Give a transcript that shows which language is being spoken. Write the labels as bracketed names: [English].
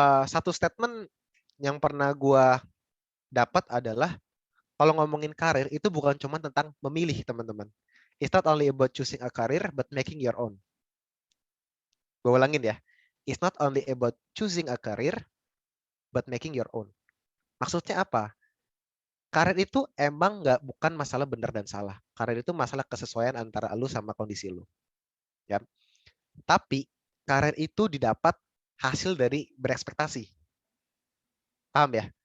[Indonesian] Satu statement yang pernah gue dapat adalah kalau ngomongin karir itu bukan cuma tentang memilih, teman-teman. [English] It's not only about choosing a career, but making your own. [Indonesian] Gue ulangin ya. [English] It's not only about choosing a career, but making your own. [Indonesian] Maksudnya apa? Karir itu emang bukan masalah benar dan salah. Karir itu masalah kesesuaian antara lu sama kondisi lu. Ya. Tapi karir itu didapat hasil dari berekspektasi. Paham ya?